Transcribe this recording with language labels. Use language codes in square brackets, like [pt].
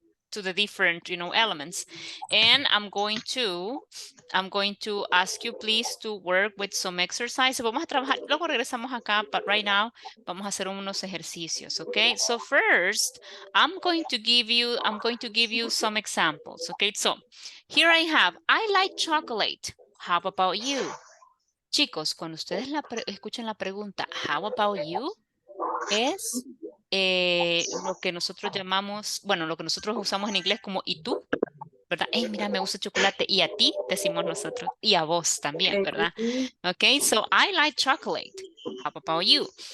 [en] to the different, elements. And I'm going to ask you please to work with some exercise. [es] Vamos a trabajar, luego regresamos acá, [en] but right now [es] vamos a hacer unos ejercicios, okay? [en] So first, I'm going to give you some examples, okay? So here I have, I like chocolate. How about you? [es] Chicos, cuando ustedes escuchen la pregunta, [en] how about you? [es] Es lo que nosotros llamamos, bueno, lo que nosotros usamos en inglés como ¿y tú? ¿Verdad? Hey, mira, me gusta el chocolate. Y a ti, decimos nosotros. Y a vos también, ¿verdad? [en] Ok, so I like chocolate. How about you?